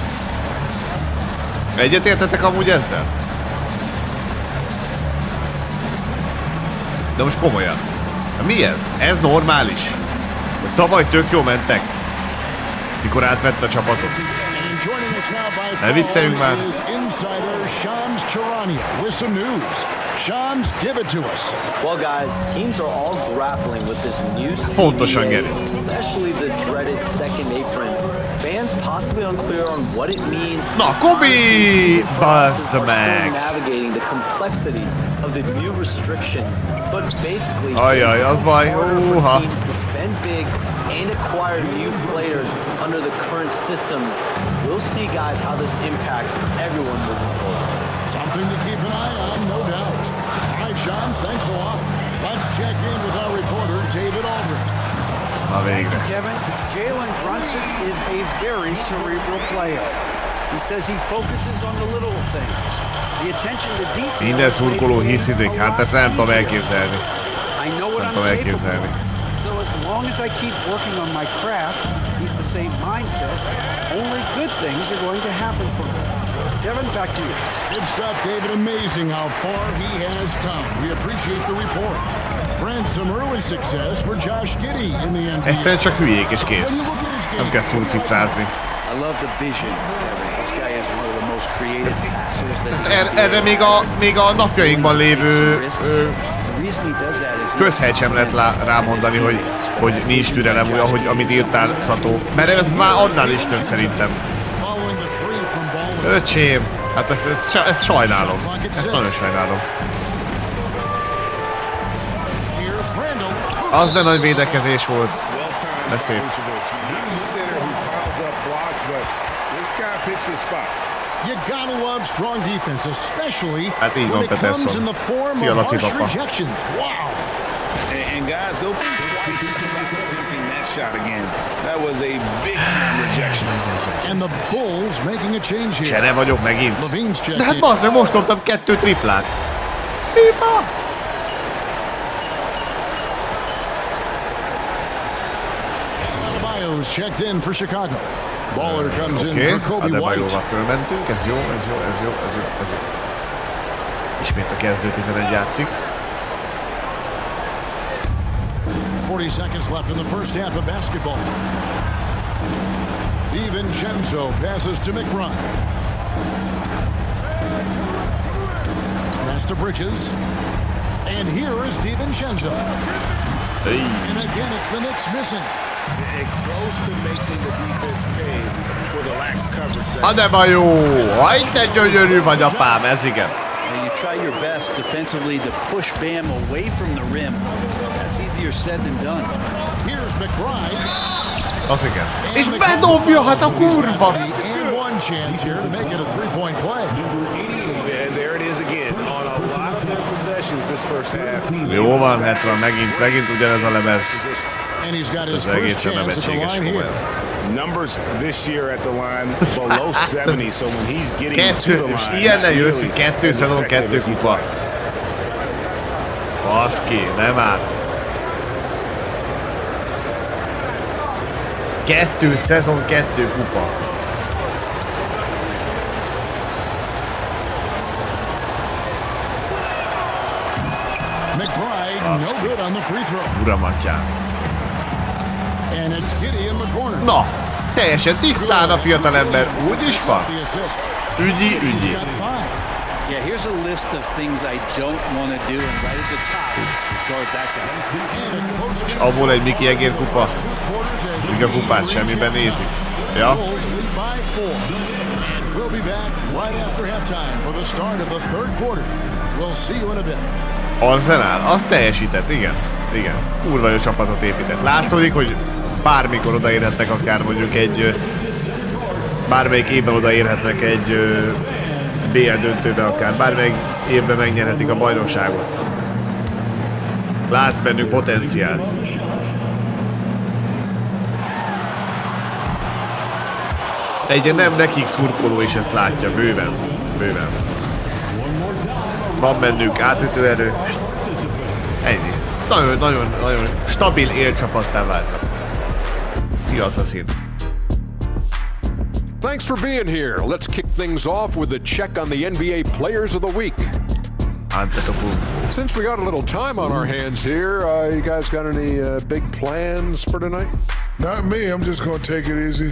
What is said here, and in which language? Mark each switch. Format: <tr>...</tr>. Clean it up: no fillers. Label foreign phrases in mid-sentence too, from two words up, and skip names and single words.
<hu>Egyetértetek amúgy ezzel? De most komolyan. Mi ez? Ez normális? Hogy tavaly tök jó mentek? Mikor átvette a csapatot? Ne vicceljünk már.</hu> <en>Well, guys, teams are all grappling with this new</en> <hu>Pontosan, CBA, Geri.</hu> <en>especially the dreaded second apron. Fans possibly unclear on what it means.</en> <hu>Na, Kobi! Buzd meg!</hu> <en>Navigating the complexities of the new restrictions, but basically,</en> <hu>Ajaj, az baj.</hu> <en>teams to spend big and acquire new players under the current systems. We'll see, guys, how this impacts everyone moving forward. Something to keep an eye on, no doubt. All right, Shams, thanks a lot. Let's check in with our reporter, David Aldridge.</en> <hu>Na végre.</hu> <en>Kevin, Jalen Brunson is a very cerebral player. He says he focuses on the little things. The attention to detail.</en> <hu>Minden szurkoló hiszizik, hát ezt nem tudom elképzelni.</hu> <en>I know what I'm capable. So as long as I keep working on my craft, keep the same mindset, only good things are going to happen for me. Kevin, back to you. Good stuff, David. Amazing how far he has come. We appreciate the report. Brent, some early success for Josh Giddey in the NBA.</en> <hu>Egyszerűen csak hülyék és kész. Nem kezd túlcifrázni.</hu> <en>I love the vision, Kevin. This guy is one of the most creative passers that</en> <hu>Erre még a napjainkban lévő közhely sem lehet rámondani, hogy nincs türelem, ahogy amit írtál, Szató. Mert ez már annál is több szerintem. Öcsém, hát ezt sajnálom. Ezt nagyon sajnálom. Az de nagy védekezés volt. De szép.</hu> <en>You gotta love strong defense, especially</en> <hu>hát így van,</hu> <en>when it comes Peterson. in the form</en> <hu>Szia,</hu> <en>of</en> <hu>Laci</hu> <en>harsh</en> <hu>papa.</hu> <en>rejections. Wow. And guys, they'll be twice attempting that shot again. That was a big-time rejection. And the Bulls making a change here.</en> <hu>Csere vagyok megint.</hu> <en>Levine's checked</en> <hu>De hát</hu> <en>in.</en> <hu>bazd meg, most dobtam 2 triplát. Pipa!</hu> <en>Adebayo's checked in for Chicago. Baller comes in for Kobe White.</en> <hu>Adebayoval fölmentünk, ez jó. Ismét a kezdő 11 játszik.</hu> <en>40 seconds left in the first half of basketball. DiVincenzo passes to McBride. Pass to Bridges. And here is DiVincenzo. Hey. And again, it's the Knicks missing. Close to making the defense pay for the lax coverage. Adebayo!</en> <hu>Hajj, te gyönyörű vagy, apám, ez igen.</hu> <en>You try your best defensively to push Bam away from the rim. That's easier said than done. Here's McBride.</en> <hu>Az igen. És bedobja, hát a kurva!</hu> <en>And one chance here to make it a three-point play. And there it is again on a lot of their possessions this first half.</en> <hu>Jó van, 70, megint ugyanez a lemez.</hu> <en>And he's got his</en> <hu>Ez</hu> <en>first</en> <hu>egészen</hu> <en>chance at the</en> <hu>nevetséges</hu> <en>line here. Numbers this year at the line below 70, so when he's getting to the line,</en> <hu>ilyennel jössz, hogy 2 szezon, 2 kupa. Baszki, nem áll. Szezon 2 kupa.</hu> <en>No good on the free throw.</en> <hu>Uram atyám. And it's Giddy in the corner. Na, teljesen tisztán a fiatalember. Úgy is van. Ügyi.</hu> <en>Yeah, here's a list of things I don't want to do, and right at the top is guard that guy.</en> <hu>És abból egy Miki Egér kupa. Liga kupát semmiben nézik. Ja.</hu> <en>We'll be back right after halftime for the start of the third quarter. We'll see you in a bit.</en> <hu>Arsenal, az teljesített, igen. Kurva jó csapatot épített. Látszódik, hogy bármikor odaérhetnek akár mondjuk egy... Bármelyik évben odaérhetnek egy BL döntőbe akár. Bármelyik évben megnyerhetik a bajnokságot. Látsz bennük potenciált. Egy nem nekik szurkoló is ezt látja, bőven. Van bennük átütő erő. Ennyi. Nagyon stabil élcsapattá váltak. Szia, Assassin.</hu> <en>Thanks for being here. Let's kick things off with a check on the NBA Players of the Week. Since we got a little time on our hands here, you guys got any big plans for tonight? Not me. I'm just gonna take it easy.</en>